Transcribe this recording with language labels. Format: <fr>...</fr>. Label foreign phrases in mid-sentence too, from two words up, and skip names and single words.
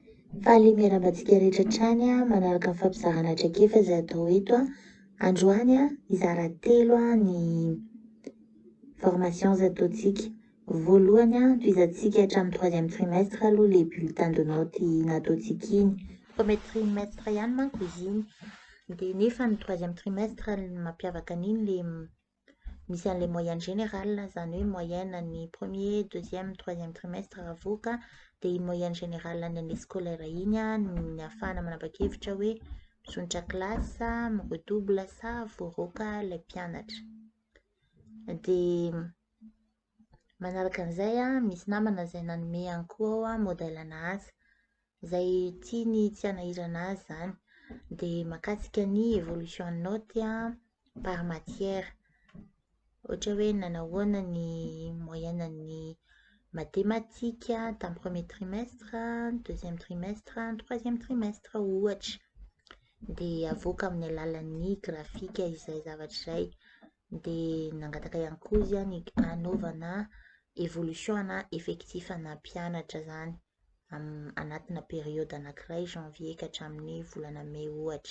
<mg>Faly miarabantsika rehetra hatrany manaraka ny fampizarana traikefa izay atao eto androany mizara telo ny formation izay ataontsika. Voalohany tohizantsika hatramin'ny</mg> <fr>troisième trimestre</fr> <mg>aloha</mg> <fr>les bulletins de notes</fr> <mg>nataontsika iny.</mg> <fr>Premier trimestre</fr> <mg>ihany manko izy iny. Dia nefa ny</mg> <fr>troisième trimestre</fr> <mg>mampiavaka an'iny le misy an'ilay</mg> <fr>moyenne générale,</fr> <mg>zany hoe moyenne ny</mg> <fr>premier, deuxième, troisième trimestre</fr> <mg>avoaka. Dia iny</mg> <fr>moyenne générale</fr> <mg>ny</mg> <fr>année scolaire</fr> <mg>iny ny ahafahana manapa-kevitra hoe misontra kilasy sa miredouble sa voaroaka ilay mpianatra. Dia manaraka an'izay misy namana izay nanome ihany koa modèle-na azy izay tiany tsy hanahirana azy zany. Dia mahakasika ny évolution ny</mg> <fr>note par matière.</fr> <mg>Ohatra hoe nanahoana ny moyenne ny mathématique tamin'ny</mg> <fr>premier trimestre, deuxième trimestre, troisième trimestre</fr> <mg>ohatra. Dia avoaka amin'ny alalan'ny grafika izay zavatra izay. Dia nangataka ihany koa izy ny anaovana évolution na effectif ana mpianatra zany anatina période anankiray janvier ka hatramin'ny volana mai ohatra.</mg>